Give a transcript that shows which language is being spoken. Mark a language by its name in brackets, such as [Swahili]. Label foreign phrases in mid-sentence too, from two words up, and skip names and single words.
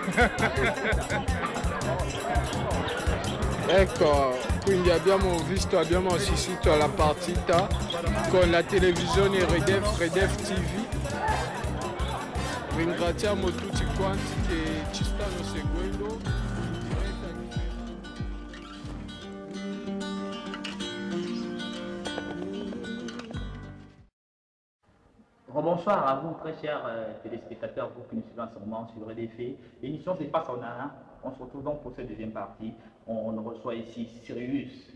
[Italian] Ecco, quindi abbiamo assistito alla partita con la televisione Redef TV. Ringraziamo tutti quanti che ci stanno seguendo in diretta. [French] Bonsoir à vous, très chers téléspectateurs, vous qui nous suivez en ce moment sur RDF. L'émission se passe en Ara. On se retrouve donc pour cette deuxième partie. On reçoit ici Sirius.